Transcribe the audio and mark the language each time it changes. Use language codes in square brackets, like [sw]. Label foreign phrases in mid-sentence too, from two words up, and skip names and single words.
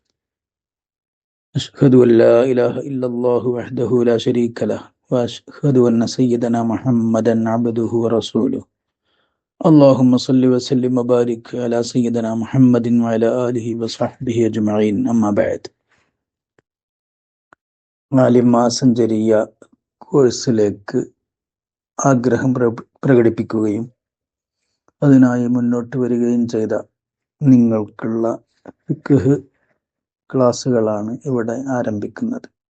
[ar] أشهد أن لا إله إلا الله وحده لا شريك له، وأشهد أن سيدنا محمدا عبده ورسوله. اللهم صل وسلم وبارك على سيدنا محمد وعلى آله وصحبه أجمعين. أما بعد. [ml] മാസഞ്ചരിയ കോഴ്സിലേക്ക് ആഗ്രഹം പ്രകടിപ്പിക്കുകയും അതിനായി മുന്നോട്ട് വരികയും ചെയ്ത നിങ്ങൾക്കുള്ള ഫിഖ്ഹ് ക്ലാസ്സുകളാണ് ഇവിടെ ആരംഭിക്കുന്നത്.